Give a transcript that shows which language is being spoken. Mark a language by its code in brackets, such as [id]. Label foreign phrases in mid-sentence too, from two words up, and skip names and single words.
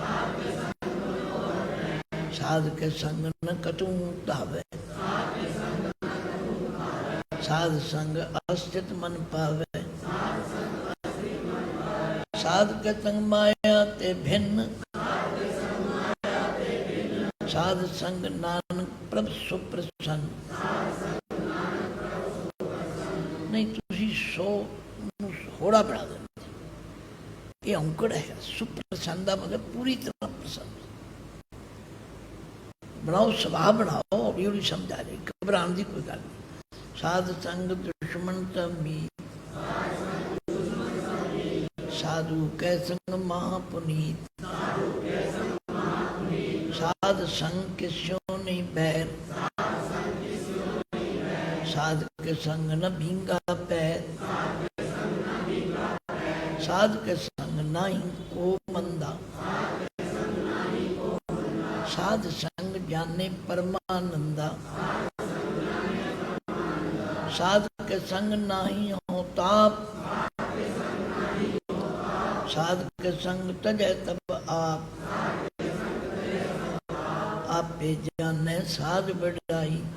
[pa] ਸਾਧ ਕੇ ਸੰਗ ਨ ਕਟੂ ਧਾਵੇ। ਸਾਧ ਸੰਗ ਅਸਥਿਤ ਮਨ ਪਾਵੇ। ਸਾਧ ਕੇ ਸੰਗ ਮਾਇਆ ਤੇ ਭਿੰਨ। ਸਾਧ ਸੰਗ ਨਾਨਕ ਪ੍ਰਭ ਸੁਪ੍ਰਸੰਨ। ਨਹੀਂ ਤੁਸੀ ਸੋ ਹੋੜਾ ਬਨਾ ਦੇਤੇ, ਯੇ ਔਂਕੜ ਹੈ। [hi] सुप्रसन्न का मतलब पूरी तरह प्रसन्न बनाओ, स्वभाव बनाओ। हौली हौली समझा रही, घबराने की कोई गल नहीं। [pa] ਸਾਧ ਸੰਗ ਦੁਸ਼ਮਨ ਤਮੀ। ਸਾਧੁ ਕੈ ਸੰਗ ਮਹਾਪੁਨੀਤ। ਸਾਧ ਸੰਗ ਕਿਸਿਉਂ ਨਹੀਂ ਬੈਰ। ਸਾਧ ਕੇ ਸੰਗ ਨ ਭੀਂਗਾ ਪੈਰ, ਸਾਧ ਕੇ ਸੰਗ ਨਾਹੀ ਕੋ ਮੰਦਾ, ਸਾਧ ਸੰਗ ਜਾਨੇ ਪਰਮਾਨੰਦਾ, ਸਾਧ ਕੇ ਸੰਗ ਨਾਹੀ ਹੋ ਤਾਪ, ਸਾਧ ਕੇ ਸੰਗ ਤਜਯ ਤਬ ਆਪ, ਆਪੇ ਜਾਨੇ ਸਾਧ ਬਡਾਈ,